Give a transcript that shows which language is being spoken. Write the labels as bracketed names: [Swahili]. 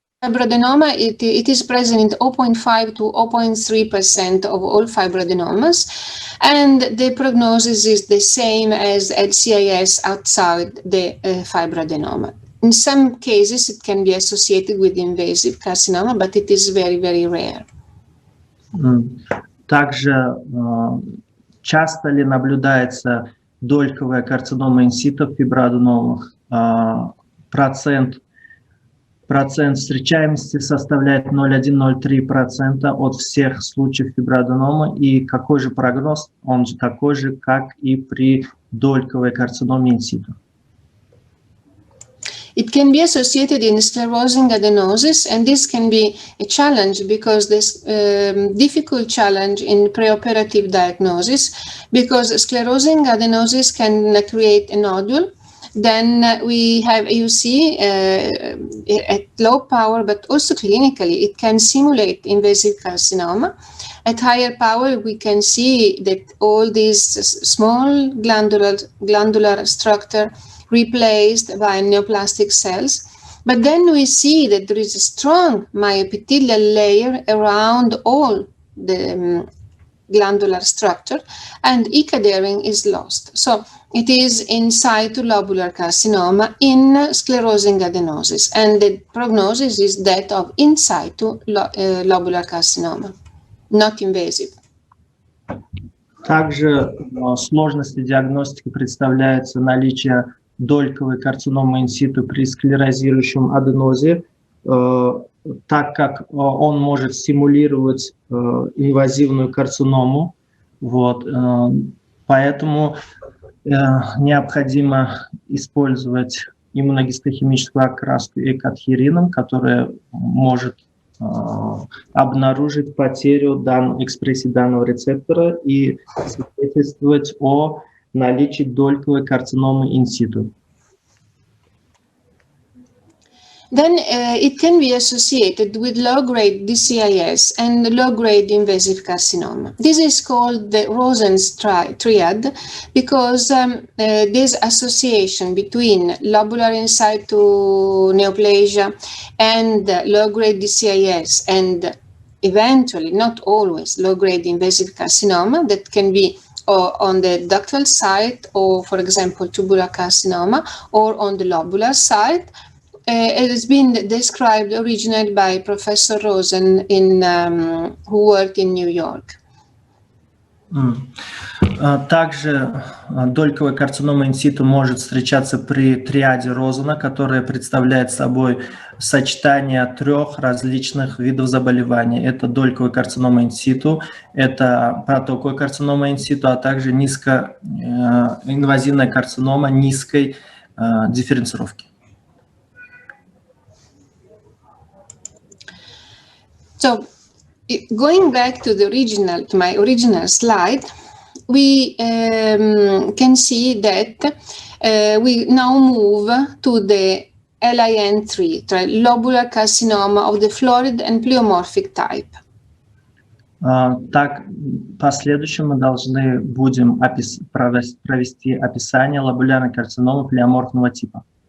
[English] fibroadenoma, it is present in 0.5 to 0.3% of all fibroadenomas, and the prognosis is the same as LCIS outside the fibroadenoma. In some cases, it can be associated with invasive carcinoma, but it is very, very rare. [Russian] Также часто ли наблюдается дольковая карцинома инситу в фиброаденомах? Процент встречаемости составляет 0,1-0,3% от всех случаев фиброаденома. И какой же прогноз? Он же такой же, как и при дольковой карциноме инситу. [English] It can be associated in sclerosing adenosis, and this can be a challenge because this difficult challenge in preoperative diagnosis, because sclerosing adenosis can create a nodule. Then we have AUC at low power, but also clinically it can simulate invasive carcinoma. At higher power, we can see that all these small glandular structure replaced by neoplastic cells. But then we see that there is a strong myoepithelial layer around all the glandular structure, and e-cadering is lost. So it is in situ lobular carcinoma in sclerosing adenosis, and the prognosis is that of in situ lobular carcinoma, not invasive. [Russian] Также сложности диагностики представляется наличие дольковой карциномы инситу при склерозирующем аденозе, так как он может симулировать инвазивную карциному. Вот, поэтому необходимо использовать иммуногистохимическую окраску экадхерином, которая может обнаружить потерю экспрессии данного рецептора и свидетельствовать о наличии дольковой карциномы инситу. [English] Then it can be associated with low-grade DCIS and low-grade invasive carcinoma. This is called the Rosen's triad because this association between lobular in situ neoplasia and low-grade DCIS and eventually, not always, low-grade invasive carcinoma that can be on the ductal side or, for example, tubular carcinoma, or on the lobular side. It has been described originally by Professor Rosen who worked in New York. [Russian] Также дольковая карцинома инситу может встречаться при триаде Розена, которая представляет собой сочетание трех различных видов заболеваний. Это дольковая карцинома инситу, это протоковая карцинома инситу, а также низкоинвазивная карцинома низкой дифференцировки. [English] So, going back to my original slide, we can see that we now move to the LIN3, lobular carcinoma of the florid and pleomorphic type. [Russian] Так, в последующем мы должны будем провести описание лобулярной карциномы плеоморфного типа.